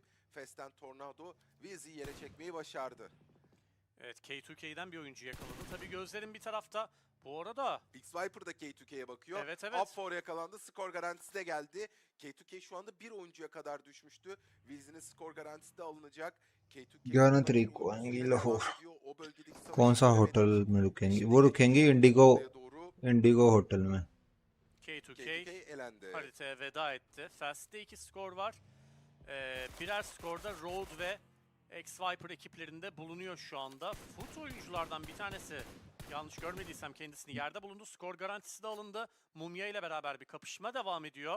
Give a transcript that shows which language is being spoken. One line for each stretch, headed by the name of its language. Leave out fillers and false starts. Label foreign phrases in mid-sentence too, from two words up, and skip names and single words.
Turkish: Fast'ten Tornado Vizzy'yi yere çekmeyi başardı. Evet, K2K'den bir oyuncu yakaladı. Tabii gözlerin bir tarafta. Bu arada X-Viper da K2K'ye bakıyor. Evet, evet. Up 4 yakalandı. Skor garantisi de geldi. K2K şu anda bir oyuncuya kadar düşmüştü. Vizzy'nin skor garantisi de alınacak. K2K
Hindi: 11 तारीख को आएंगी लाहौर कौन सा होटल में रुकेंगी वो रुकेंगी इंडिगो होटल में
Turkish: K2K haritaya veda etti. Fast'te 2 skor var. Birer skorda Road ve X-Viper ekiplerinde bulunuyor şu anda. Foot oyunculardan bir tanesi, yanlış görmediysem kendisini yerde bulundu. Skor garantisi de alındı. Mumya ile beraber bir kapışma devam ediyor.